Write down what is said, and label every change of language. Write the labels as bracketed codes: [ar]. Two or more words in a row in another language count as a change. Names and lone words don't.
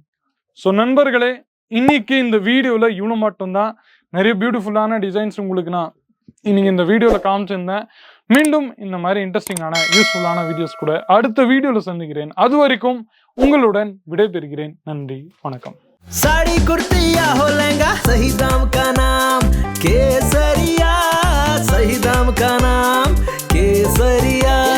[ta] ஸோ நண்பர்களே, இன்னைக்கு இந்த வீடியோவில் இவ்வளோ மட்டும்தான். நிறைய [en] beautiful designs [ta] உங்களுக்கு நான் இன்னைக்கு இந்த வீடியோவில் காமிச்சிருந்தேன். மீண்டும் இந்த மாதிரி [en] interesting useful videos [ta] கூட அடுத்த வீடியோவில் சந்திக்கிறேன். அது வரைக்கும் உங்களுடன் விடைபெறுகிறேன். நன்றி, வணக்கம். [hi] साड़ी कुर्ती या हो लहंगा, सही दाम का नाम केसरिया, सही दाम का नाम केसरिया।